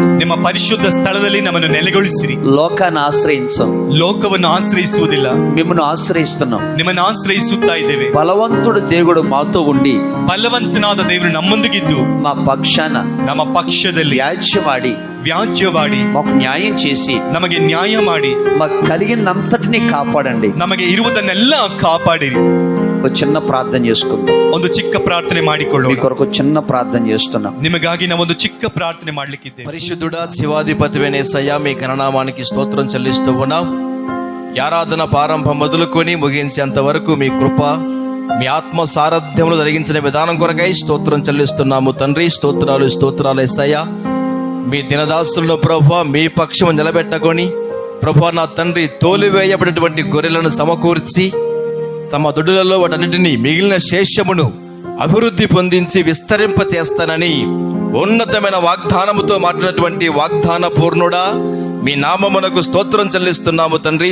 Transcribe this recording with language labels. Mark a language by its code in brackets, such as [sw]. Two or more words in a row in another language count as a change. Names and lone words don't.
[kn] ನಿಮ್ಮ ಪರಿಶುದ್ಧ ಸ್ಥಳದಲ್ಲಿ ನಮ್ಮನ್ನು ನೆಲೆಗೊಳಿಸಿರಿ. [te] లోకాన్ని ఆశ్రయించాం, [kn] ಲೋಕವನ್ನು ಆಶ್ರಯಿಸುವುದಿಲ್ಲ, [te] మిమ్మల్ని ఆశ్రయిస్తున్నాం. [kn] ನಿಮ್ಮನ್ನು ಆಶ್ರಯಿಸುತ್ತಾ ಇದ್ದೇವೆ. [te] బలవంతుడు దేవుడు మాతో ఉండి [kn] ಬಲವಂತನಾದ ದೇವರು ನಮ್ಮೊಂದಿಗಿದ್ದು [te] మా పక్షాన [kn] ನಮ್ಮ ಪಕ್ಷದಲ್ಲಿ [te] వ్యాజ్యమాడి [kn] ವ್ಯಾಜ್ಯವಾಡಿ [te] మాకు న్యాయం చేసి [kn] ನಮಗೆ ನ್ಯಾಯ ಮಾಡಿ [te] మాకు కలిగినంతటినీ కాపాడండి. [kn] ನಮಗೆ ಇರುವುದನ್ನೆಲ್ಲ ಕಾಪಾಡಿರಿ. [te] ఒక చిన్న ప్రార్థన చేసుకుందాం. [kn] ಒಂದು ಚಿಕ್ಕ ಪ್ರಾರ್ಥನೆ [te] మీ [kn] ಮಾಡಿಕೊಳ್ಳೋಣ. [te] కొరకు చిన్న ప్రార్థన చేస్తున్నాం. [kn] ನಿಮಗಾಗಿ ನಾವೊಂದು ಚಿಕ್ಕ ಪ್ರಾರ್ಥನೆ ಮಾಡ್ಲಿಕ್ಕಿದ್ದೇವೆ. [te] పరిశుద్ధుడా, శివాధిపతివైన యేసయ్యా, మీ గణనామానికి స్తోత్రం చెల్లిస్తూ ఉన్నాం. ఈ ఆరాధన ప్రారంభం మొదలుకొని ముగించేంత వరకు మీ కృప, మీ ఆత్మ సారథ్యములు జరిగించిన విధానం కొరకై స్తోత్రం చెల్లిస్తున్నాము తండ్రి. స్తోత్రాలు, స్తోత్రాలు యేసయ్యా. మీ దినదాసులను ప్రభువా మీ పక్షము నిలబెట్టుకొని ప్రభువా నా తండ్రి తోలివేయబడినటువంటి గొర్రెలను సమకూర్చి తమ దొడ్డులలో వాటన్నిటినీ మిగిలిన శేషమును అభివృద్ధి పొందించి విస్తరింప చేస్తానని ఉన్నతమైన వాగ్దానముతో మాట్లాడినటువంటి వాగ్దాన పూర్ణుడా, మీ నామమునకు స్తోత్రం చెల్లిస్తున్నాము తండ్రి.